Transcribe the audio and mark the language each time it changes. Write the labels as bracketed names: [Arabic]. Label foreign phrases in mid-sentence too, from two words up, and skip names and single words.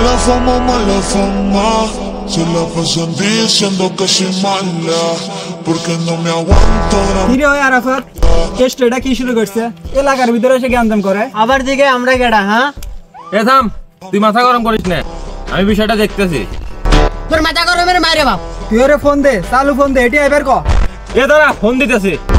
[Spanish] fama, mala fama. Se la pasan diciendo que soy mala, porque no me aguanto. [Bangla] কিরে ওই আরাফাত কেষ্টটা কি শুরু করছে এলাকার ভিতরে এসে জ্ঞানদাম করে আবার দিকে আমরা কেডা হ্যাঁ এ থাম তুই মাথা গরম করিস না আমি বিষয়টা দেখতেছি তোর মাথা গরমের মাইরে বাপ তুই ওরে ফোন দে চালু ফোন দে এটি এবার ক এ দাঁড়া ফোন দিতেছি